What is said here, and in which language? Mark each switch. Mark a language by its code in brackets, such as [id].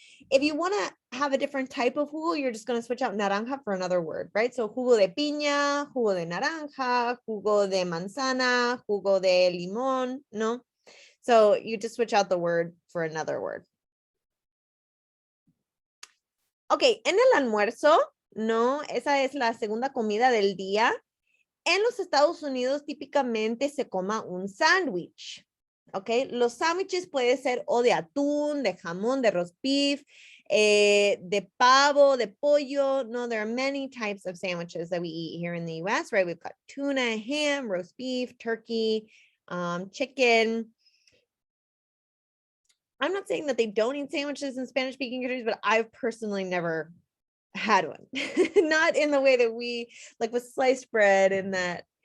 [en] If you want to have a different type of jugo, you're just going to switch out naranja for another word, right? So [es] jugo de piña, jugo de naranja, jugo de manzana, jugo de limón, no? [en] So you just switch out the word for another word. [es] Ok, en el almuerzo, no, esa es la segunda comida del día. En los Estados Unidos típicamente se coma un sándwich. Ok, los sándwiches pueden ser o de atún, de jamón, de roast beef, de pavo, de pollo. [en] No, there are many types of sandwiches that we eat here in the US, right? We've got tuna, ham, roast beef, turkey, chicken. I'm not saying that they don't eat sandwiches in Spanish-speaking countries, but I've personally never had one. Not in the way that we, like with sliced bread, and that,